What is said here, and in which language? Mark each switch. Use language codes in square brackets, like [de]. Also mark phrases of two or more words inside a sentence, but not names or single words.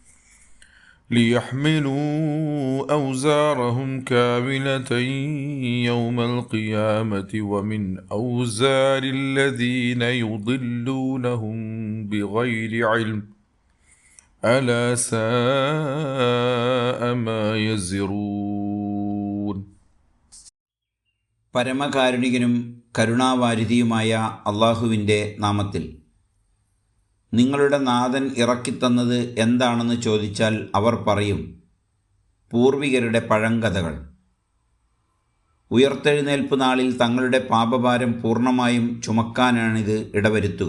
[ar] ليحملوا أوزارهم كاملة يوم القيامة ومن أوزار الذين يضلونهم بغير علم ألا ساء ما يزرون. [ml] പരമകാരുണികനും കരുണാവാരിധിയുമായ അള്ളാഹുവിൻ്റെ നാമത്തിൽ. നിങ്ങളുടെ നാഥൻ ഇറക്കിത്തന്നത് എന്താണെന്ന് ചോദിച്ചാൽ അവർ പറയും, പൂർവികരുടെ പഴങ്കഥകൾ. ഉയർത്തെഴുന്നേൽപ്പ് നാളിൽ തങ്ങളുടെ പാപഭാരം പൂർണ്ണമായും ചുമക്കാനാണിത് ഇടവരുത്തുക.